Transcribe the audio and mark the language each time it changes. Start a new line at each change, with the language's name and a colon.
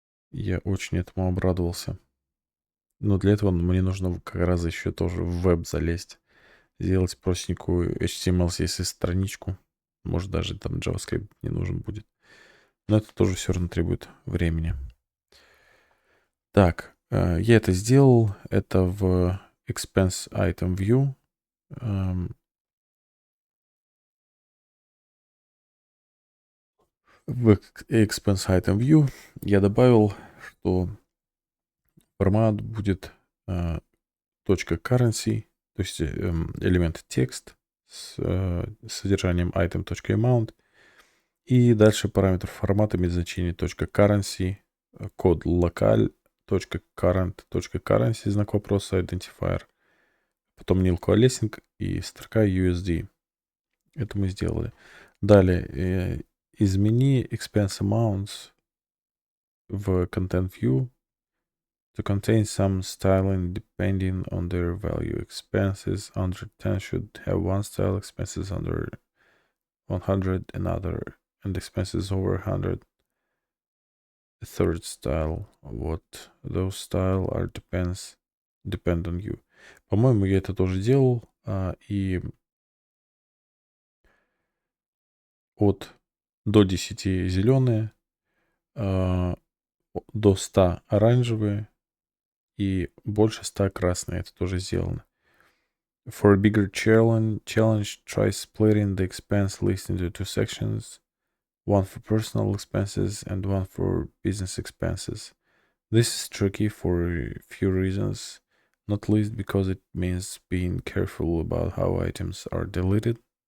Russian: Я очень этому обрадовался. Но для этого мне нужно как раз еще тоже в веб залезть. Сделать простенькую HTML, CSS страничку. Может, даже там JavaScript не нужен будет. Но это тоже все равно требует времени. Так, я это сделал. Это в Expense Item View. В Expense Item View я добавил, что формат будет .currency, то есть элемент текст с содержанием item.amount. И дальше параметр формата имеет значение .currency, код локаль, .current.currency, знак вопроса, identifier. Потом nil coalescing и строка USD. Это мы сделали. Далее, измени
English: expense amounts
Russian: в
English: content view to contain some styling depending on their value. Expenses under 10 should have one style, expenses under 100 another, and expenses over 100 a third style. What those style are depend on you.
Russian: По-моему, я это тоже делал. И до 10 зеленые, до 100 оранжевые и больше 100 красные. Это тоже сделано.
English: For a bigger challenge, try splitting the expense list into two sections. One for personal expenses and one for business expenses. This is tricky for a few reasons, not least because it means being careful about how items are deleted.